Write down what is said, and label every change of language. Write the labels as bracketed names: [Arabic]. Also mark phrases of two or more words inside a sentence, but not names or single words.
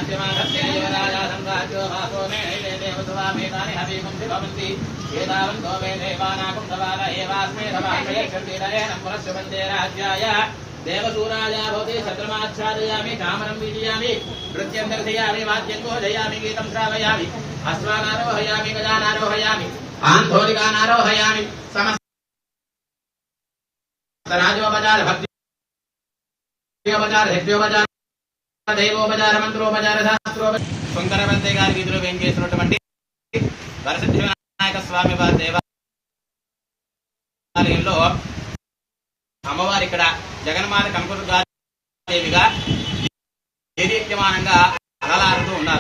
[Sanskrit] देवसूराया भवति शत्रमाच्छादयामि कामनं वीजयामि नृत्यं दर्शयामि वाद्यं घोषयामि गीतं श्रावयामि अश्वानारोहयामि गजानारोहयामि आन्धोलिकानारोहयामि समस्त राजोपचार भक्त्योपचार यज्ञोपचार देवोपचार मंत्रोपचार शास्त्रोपचार [Telugu] శంకరవంతే గారి వీధిలో వేంచేసినటువంటి వరసిద్ధి వినాయక స్వామి వారి దేవాలయంలో అమ్మవారు ఇక్కడ జగన్మాత కనకదుర్గాదేవిగా దేదీప్యమానంగా అలలారుతూ ఉన్నారు.